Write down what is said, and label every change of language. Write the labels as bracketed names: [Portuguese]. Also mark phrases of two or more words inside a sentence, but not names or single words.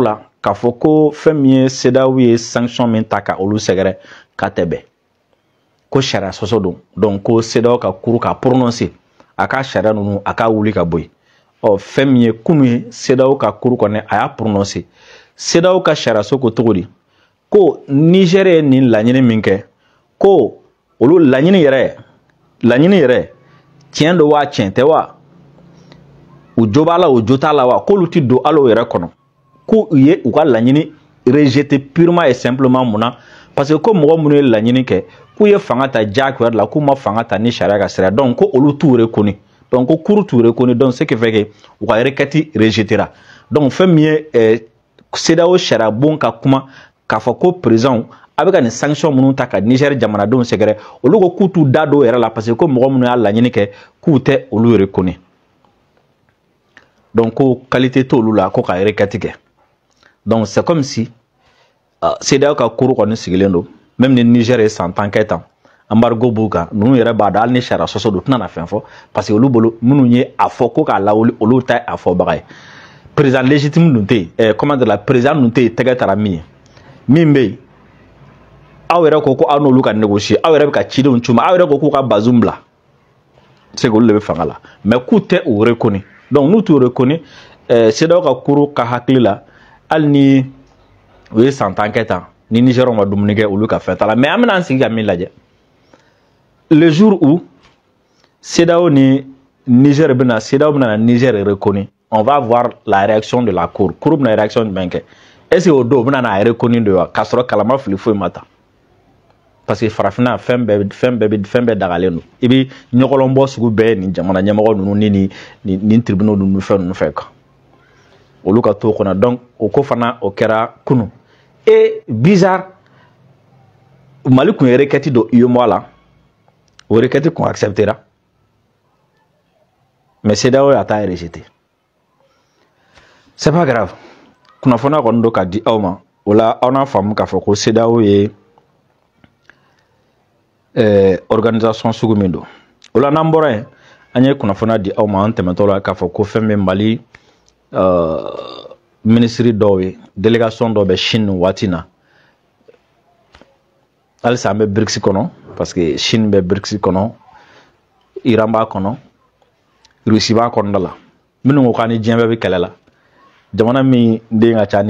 [Bambara] la k'a fɔ ko fɛn min ye CEDEAO ye sanction min ta ka olu sɛgɛrɛ k'a tɛ bɛn ko sariya sɔsɔ don donc ko CEDEAO ka cour ka prononcer a ka sariya ninnu a ka wuli ka bɔ yen fɛn min ye kunun ye CEDEAO ka cour kɔni a y'a prononcer CEDEAO ka sariya so ko cogo di ko Niger ye nin laɲini min kɛ ko olu laɲini yɛrɛ tiɲɛ do wa tiɲɛ tɛ wa u jo b'a la u jo t'a la wa k'olu ti don hali o yɛrɛ kɔnɔ ko u ye u ka laɲini rejeter [French] purement et simplement [Bambara] mun na [French] parce que [Bambara] ko mɔgɔ minnu ye laɲini kɛ k'u ye fanga ta diyagoya la k'u ma fanga ta ni sariya ka sira donc ko olu t'u reconnus donc ko cour t'u reconnus [French] donc ce qui fait que [Bambara] u ka requête rejetera donc fɛn min ye CEDEAO sariya bon ka kuma k'a fɔ ko président a bɛ ka nin sanction minnu ta ka Niger jamanadenw sɛgɛrɛ olu ko k'u t'u da don yɛrɛ la [French] parce que [Bambara] ko mɔgɔ minnu y'a laɲini kɛ k'u tɛ olu reconnus donc ko qualité t'olu la ko ka requête kɛ [French] donc c'est comme si [Bambara] CEDEAO ka cour kɔni sigilen don même ni Niger ye san 10 kɛ tan embargo b'u kan ninnu yɛrɛ b'a dɔn hali ni sariya sɔsɔ don tɛna na fɛn fɔ [French] parce que [Bambara] olu bolo minnu ye a fɔ ko k'a lawuli olu ta a fɔbaga ye [French] président légitime [Bambara] dun tɛ yen [French] comment dire la président [Bambara] dun tɛ yen tɛgɛ taara min ye min bɛ yen aw yɛrɛ ko aw n'olu ka négocier aw yɛrɛ bɛ ka cidenw cuma aw yɛrɛ ko k'u ka Bazoum bila [French] c'est que [Bambara] olu de bɛ fanga la mais k'u tɛ o reconnu donc n'u t'u reconnu CEDEAO ka cour ka hakili la hali ni u ye san 10 kɛ tan ni Nigériens ma dumuni kɛ olu ka fɛn t'a la mais an bɛna an sigi ka min lajɛ [French] le jour [Bambara] où CEDEAO ni Niger bɛna CEDEAO bɛna Niger reconnu [French] on va voir la réaction de la cour [Bambara] bɛna réaction jumɛn kɛ [French] est-ce que [Bambara] o don bɛna n'a reconnu de wa k'a sɔrɔ kalama fili foyi ma ta [French] parce que [Bambara] farafinna fɛn bɛɛ dagalen don i bɛ ɲɔgɔlɔn bɔ sugu bɛɛ nin jamana ɲɛmɔgɔ ninnu ni tribunaux ninnu fɛn ninnu fɛ kan olu ka to kɔnɔ donc o ko fana o kɛra kunu [French] et bizarre [Bambara] Mali kun ye requête do UEMOA la o requête kun acceptera mais CEDEAO a ta rejeté [French] c'est pas grave [Bambara] kunnafoniya kɔni do ka di aw ma o la aw n'a faamu k'a fɔ ko CEDEAO ye organisation sugu min do o la n'an bɔra yen an ye kunnafoniya di aw ma an tɛmɛtɔ la k'a fɔ ko fɛn bɛ Mali ministre dɔw ye délégation dɔw bɛ Chine waati na halisa an bɛ BRICS kɔnɔ [French] parce que [Bambara] Chine bɛ BRICS kɔnɔ Iran b'a kɔnɔ Russie b'a kɔnɔna la minnu ko k'an ni diɲɛ bɛɛ bɛ kɛlɛ la jamana min den ka ca ni